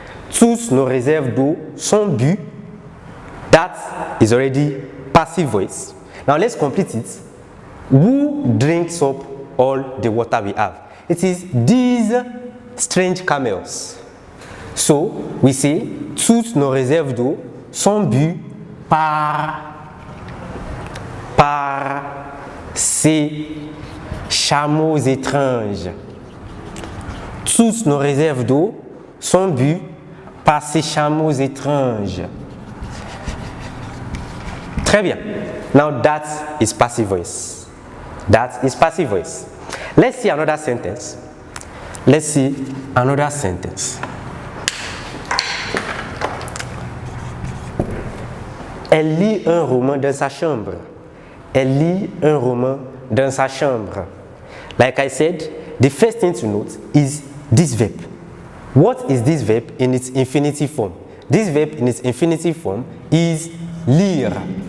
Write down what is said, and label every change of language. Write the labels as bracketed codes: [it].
[fr] Toutes nos réserves d'eau sont bues, [en] that is already passive voice. Now let's complete it. Who drinks up all the water we have? It is these strange camels. So we say [fr] toutes nos réserves d'eau sont bues par ces chameaux étranges. Toutes nos réserves d'eau sont bues par ces chameaux étranges. Très bien. [en] Now that is passive voice. That is passive voice. Let's see another sentence. Let's see another sentence. [fr] Elle lit un roman dans sa chambre. Elle lit un roman dans sa chambre. [en] Like I said, the first thing to note is this verb. What is this verb in its infinitive form? This verb in its infinitive form is lire.